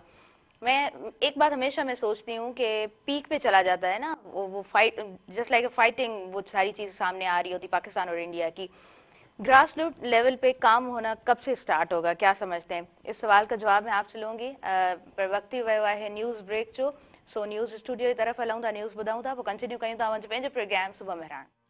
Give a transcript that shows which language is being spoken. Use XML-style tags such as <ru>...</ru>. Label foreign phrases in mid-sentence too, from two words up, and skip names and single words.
<ur>میں ایک بات ہمیشہ میں سوچتی ہوں کہ پیک پے چلا جاتا ہے نا وہ فائٹ,</ur> <en>just like fighting,</en> <ur>وہ ساری چیز سامنے آ رہی ہوتی پاکستان اور انڈیا کی.</ur> <en>grass root level</en> <ur>پے کام ہونا کب سے اسٹارٹ ہوگا، کیا سمجھتے ہیں? اس سوال کا جواب میں آپ سے لوں گی، پر</ur> <sd>वक्त ही वियो आहे न्यूज़ ब्रेक जो। सो न्यूज़ स्टूडियो की तरफ हलूं था, न्यूज़ ॿुधूं था, पोइ कंटिन्यू कयूं था पंहिंजो प्रोग्राम सुबह मेहरान।</sd>